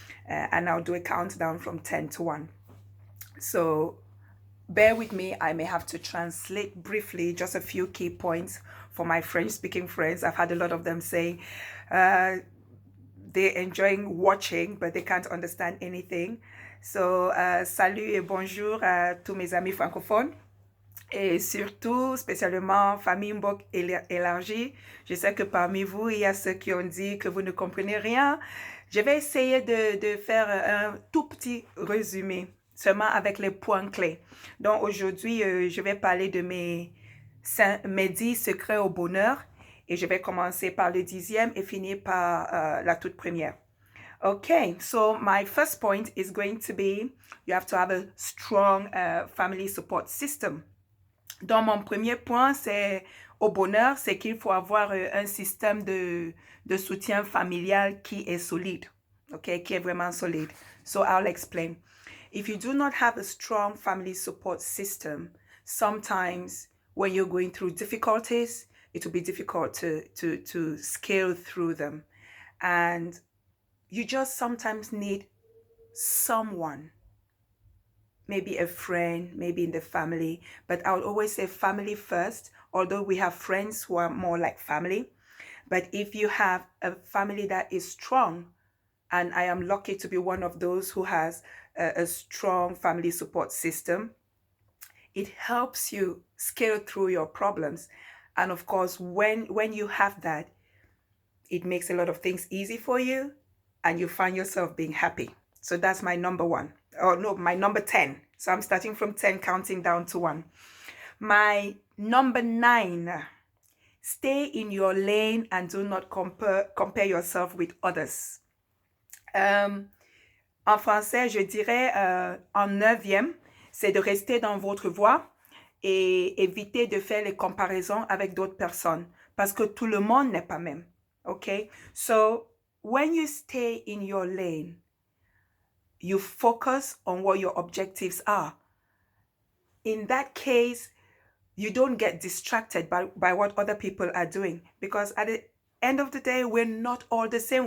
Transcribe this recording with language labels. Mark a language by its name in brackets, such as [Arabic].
[English] And I'll do a countdown from 10 to 1. So bear with me, I may have to translate briefly just a few key points for my French speaking friends. I've had a lot of them saying they're enjoying watching, but they can't understand anything. [French] So, salut et bonjour à tous mes amis francophones. Et surtout, spécialement, famille Mbok élargie. Je sais que parmi vous, il y a ceux qui ont dit que vous ne comprenez rien. Je vais essayer de faire un tout petit résumé, seulement avec les points clés. Donc, aujourd'hui, je vais parler de mes 10 secrets au bonheur. Et je vais commencer par le 10e et finir par la toute première. [English] Okay, so my first point is going to be, you have to have a strong family support system. [French] Donc, mon premier point, c'est au bonheur, c'est qu'il faut avoir un système de soutien familial qui est solide, okay, qui est vraiment solide. [English] So, I'll explain. If you do not have a strong family support system, sometimes when you're going through difficulties, it will be difficult to scale through them. And you just sometimes need someone, maybe a friend, maybe in the family, but I would always say family first, although we have friends who are more like family. But if you have a family that is strong, and I am lucky to be one of those who has a strong family support system, it helps you scale through your problems. And of course, when you have that, it makes a lot of things easy for you and you find yourself being happy. So that's my number one. Oh no, my number 10. So I'm starting from 10, counting down to 1. My number 9, stay in your lane and do not compare yourself with others. [French] En français, je dirais en 9e, c'est de rester dans votre voie et éviter de faire les comparaisons avec d'autres personnes parce que tout le monde n'est pas même. [English] Okay? So when you stay in your lane, you focus on what your objectives are. In that case, you don't get distracted by what other people are doing, because at the end of the day, we're not all the same.